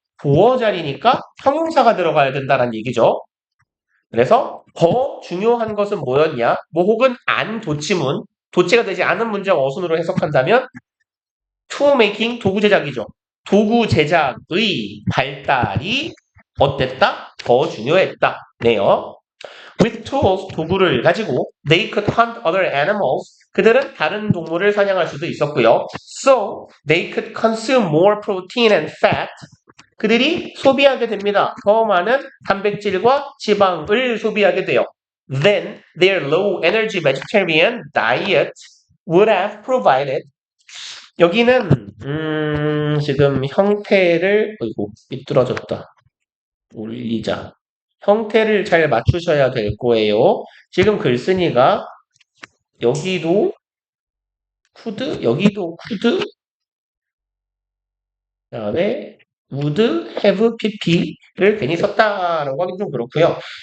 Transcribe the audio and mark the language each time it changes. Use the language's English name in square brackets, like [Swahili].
[Korean] 보어 자리니까 형용사가 들어가야 된다는 얘기죠. 그래서 더 중요한 것은 뭐였냐? 뭐 혹은 안 도치문, 도치가 되지 않은 문장 어순으로 해석한다면 tool making, 도구 제작이죠. 도구 제작의 발달이 어땠다? 더 중요했다. 네요. [English] With tools, 도구를 가지고 they could hunt other animals. [Korean] 그들은 다른 동물을 사냥할 수도 있었고요. [English] So, they could consume more protein and fat. [Korean] 그들이 소비하게 됩니다. 더 많은 단백질과 지방을 소비하게 돼요. [English] Then, their low energy vegetarian diet would have provided. [Korean] 여기는 지금 형태를 삐뚤어졌다. 올리자. 형태를 잘 맞추셔야 될 거예요. 지금 글쓴이가 여기도 could, 여기도 could, 그 다음에 would, have, pp를 괜히 썼다라고 하긴 좀 그렇고요.